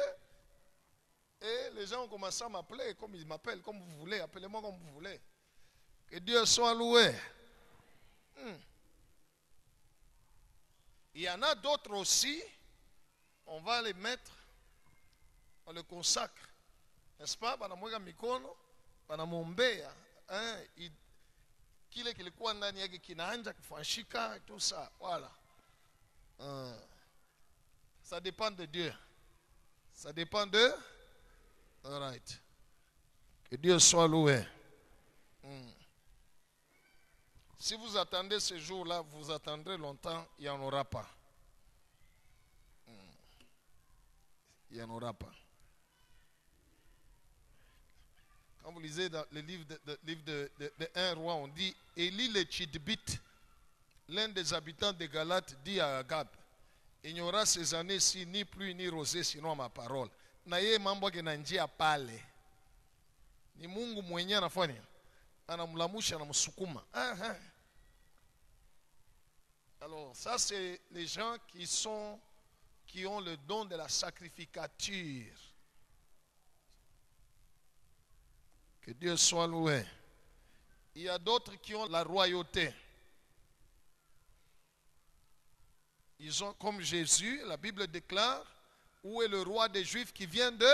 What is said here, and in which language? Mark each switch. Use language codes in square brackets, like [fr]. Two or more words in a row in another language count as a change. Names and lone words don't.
[fr] Et les gens ont commencé à m'appeler comme ils m'appellent, comme vous voulez. Appelez-moi comme vous voulez. Que Dieu soit loué. Il y en a d'autres aussi. On va les mettre. On les consacre. N'est-ce pas? [sw] Banamweka mikono. Banamwombea. Kile kilikuwa ndani yake kinaanza kufanshika. [fr] Tout ça. Voilà. Ça dépend de Dieu. Ça dépend de... [en] All right. [fr] Que Dieu soit loué. Si vous attendez ce jour-là, vous attendrez longtemps, il n'y en aura pas. Il n'y en aura pas. Quand vous lisez dans le livre de 1 roi, on dit, Élie le Tchidbite, l'un des habitants de Galate, dit à Agab, il n'y aura ces années-ci ni pluie ni rosée, sinon ma parole. [sw] Na yeye mambo yake na njia pale. Ni Mungu mwenyewe anafanya. Anamlamusha, anamsukuma. [fr] Alors, ça c'est les gens qui ont le don de la sacrificature. Que Dieu soit loué. Il y a d'autres qui ont la royauté. Ils ont, comme Jésus, la Bible déclare, où est le roi des Juifs qui vient de...